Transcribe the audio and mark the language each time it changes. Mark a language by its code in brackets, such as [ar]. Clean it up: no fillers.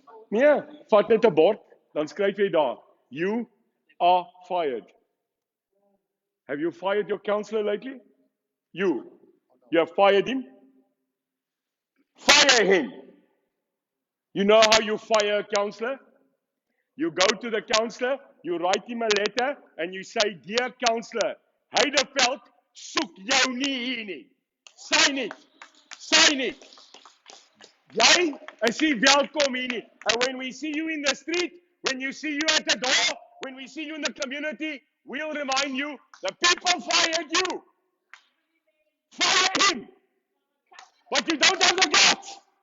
[af] Nee, vat net 'n bord, dan skryf jy daar, [en] you are fired. Have you fired your councillor lately? You have fired him? Fire him. You know how you fire a councillor? You go to the councillor, you write him a letter, and you say, dear councillor, Heideveld [af] soek jou nie hier nie. [en] Sign it. Sign it. [af] Jy is nie welkom hier nie. [en] And when we see you in the street, when you see you at the door, when we see you in the community, we'll remind you, the people fired you. Fire him. But you don't have the guts.